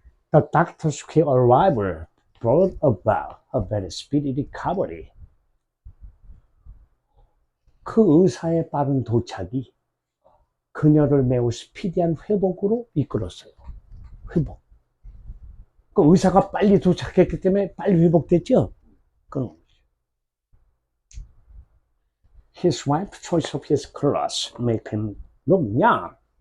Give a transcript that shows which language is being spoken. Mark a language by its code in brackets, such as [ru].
[en] The doctor's quick arrival brought about a very speedy recovery. [ko] 그 의사의 빠른 도착이 그녀를 매우 스피디한 회복으로 이끌었어요. 회복. 그 의사가 빨리 도착했기 때문에 빨리 회복됐죠? 그럼. [en] His wife's choice of his clothes make him look young.